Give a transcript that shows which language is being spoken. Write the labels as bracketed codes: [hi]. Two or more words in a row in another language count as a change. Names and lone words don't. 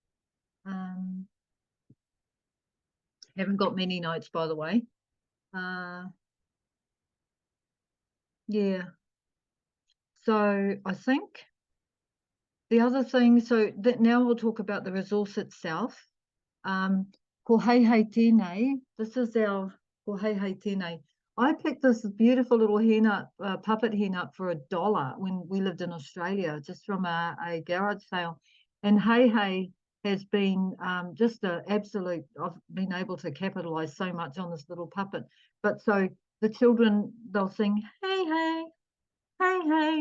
[en] Haven't got many notes, by the way. Yeah. So I think the other thing, so that now we'll talk about the resource itself. [mi] Ko hei hei tēnei, [en] this is our [mi] ko hei hei tēnei. [en] I picked this beautiful little hen up, puppet hen up for $1 when we lived in Australia, just from a garage sale. And Hei Hei has been just an absolute, I've been able to capitalize so much on this little puppet. But so the children, they'll sing, hey, hey, hey, hey.